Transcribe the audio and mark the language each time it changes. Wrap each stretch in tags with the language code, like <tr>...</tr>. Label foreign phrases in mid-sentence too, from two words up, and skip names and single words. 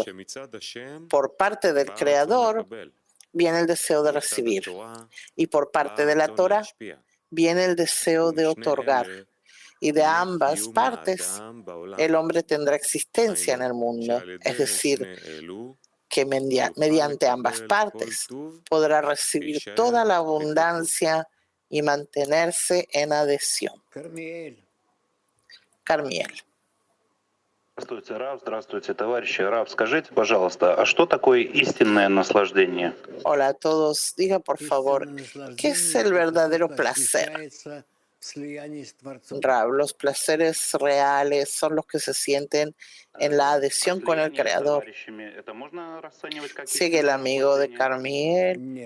<es>Por parte del Creador viene el deseo de recibir, y por parte de la Torá viene el deseo de otorgar, y de ambas partes el hombre tendrá existencia en el mundo, es decir, que mediante ambas partes podrá recibir toda la abundancia y mantenerse en adhesión. Carmiel.</es> <ru>Здравствуйте, Рав. Здравствуйте, товарищи. Рав, скажите, пожалуйста, а что такое истинное наслаждение?</ru> <es>Hola a todos. Diga, por favor, ¿qué es el verdadero placer? Rav, los placeres reales son los que se sienten en la adhesión con el Creador. Sigue el amigo de Carmiel.</es>